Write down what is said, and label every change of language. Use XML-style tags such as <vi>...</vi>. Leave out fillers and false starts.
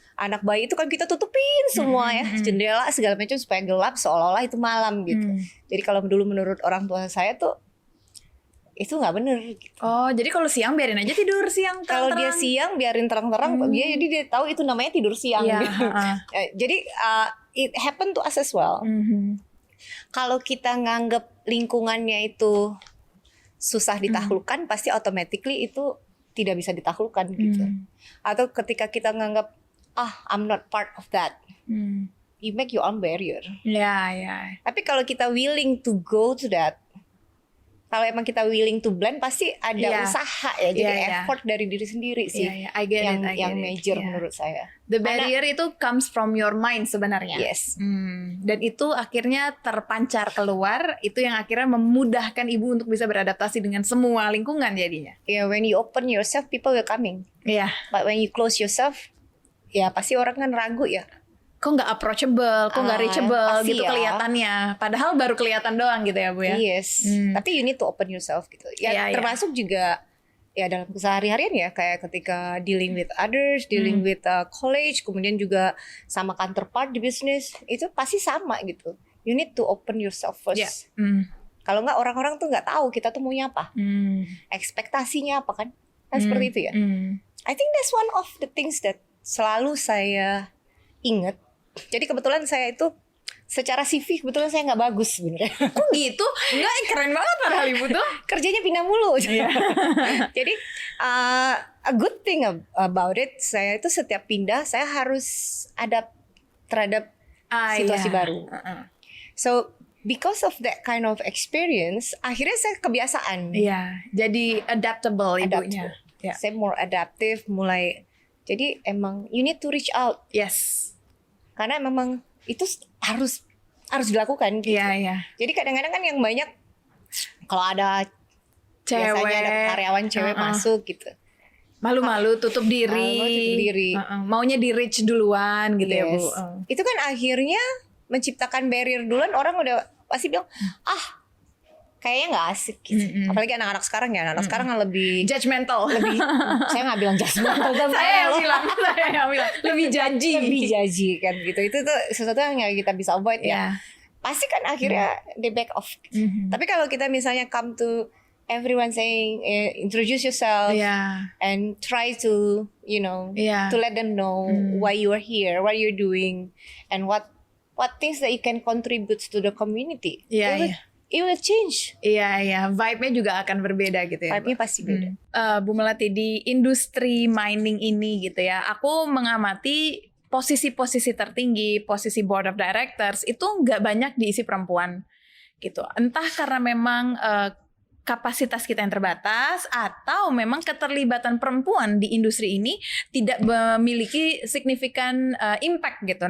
<id>Anak bayi itu kan kita tutupin semua ya, jendela segala macam supaya gelap seolah-olah itu malam gitu. Jadi kalau dulu menurut orang tua saya tuh itu nggak bener gitu. Oh, jadi kalau siang biarin aja tidur siang terang-terang. Kalau dia siang biarin terang-terang, jadi dia tahu itu namanya tidur siang. Gitu. Jadi</id> <en>it happen to us as well.</en> <id>Kalau kita nganggep lingkungannya itu susah ditaklukkan, pasti automatically itu tidak bisa ditaklukkan gitu. Atau ketika kita nganggap</id> <en>I'm not part of that, you make your own barrier.</en> <id>Tapi kalau kita</id> <en>willing to go to that,</en> <id>kalau emang kita</id> <en>willing to blend,</en> <id>pasti ada usaha ya, jadi effort dari diri sendiri sih yang major menurut saya.</id> <en>The barrier</en> <id>itu</id> <en>comes from your mind</en> <id>sebenarnya.</id> <en>Yes.</en> <id>Dan itu akhirnya terpancar keluar, itu yang akhirnya memudahkan Ibu untuk bisa beradaptasi dengan semua lingkungan jadinya.</id> <en>When you open yourself, people will coming. But when you close yourself,</en> <id>ya pasti orang kan ragu ya. Kok nggak approachable, kok nggak reachable gitu ya. Kelihatannya. Padahal baru kelihatan doang gitu ya Bu ya.</id> <en>Yes.</en> <id>Tapi</id> <en>you need to open yourself</en> <id>gitu. Termasuk juga ya dalam keseharian ya, kayak ketika</id> <en>dealing with others, dealing with college,</en> <id>kemudian juga sama counterpart di bisnis, itu pasti sama gitu.</id> <en>You need to open yourself first. Yeah.</en> <id>Kalau nggak orang-orang tuh nggak tahu kita tuh maunya apa, ekspektasinya apa kan seperti itu ya.</id> <en>I think that's one of the things that</en> <id>selalu saya ingat. Jadi kebetulan saya itu secara CV kebetulan saya nggak bagus sebenarnya. Kok gitu? Enggak, keren banget padahal ibu tuh. Kerjanya pindah mulu. Jadi a good thing about it, saya itu setiap pindah saya harus adapt terhadap situasi baru.</id> <en>So because of that kind of experience,</en> <id>akhirnya saya kebiasaan. Iya, jadi adaptable ibunya.</id> <en>Yeah.</en> <id>Saya</id> <en>more adaptive,</en> <id>mulai. Jadi emang</id> <en>you need to reach out. Yes.</en> <id>Karena memang itu harus dilakukan gitu. Iya. Jadi kadang-kadang kan yang banyak kalau ada biasanya ada karyawan cewek masuk gitu. Malu-malu tutup diri. Maunya di reach duluan gitu ya Bu. Itu kan akhirnya menciptakan barrier duluan, orang udah pasti bilang kayaknya nggak asik gitu. Apalagi anak-anak sekarang ya, anak-anak sekarang kan lebih judgmental. Saya nggak bilang judgmental, saya yang bilang lebih jaji kan gitu. Itu tuh sesuatu yang nggak kita bisa avoid ya. Pasti kan akhirnya</id> <en>they back off.</en> <id>Tapi kalau kita misalnya</id> <en>come to everyone saying introduce yourself and try to to let them know why you are here, what you're doing, and what things that you can contribute to the community. It will change.</en> <id>Iya. Vibe-nya juga akan berbeda gitu ya. Vibe-nya pasti beda. Bu Melati, di industri mining ini gitu ya, aku mengamati posisi-posisi tertinggi, posisi board of directors itu nggak banyak diisi perempuan gitu. Entah karena memang kapasitas kita yang terbatas atau memang keterlibatan perempuan di industri ini tidak memiliki signifikan impact gitu.</id>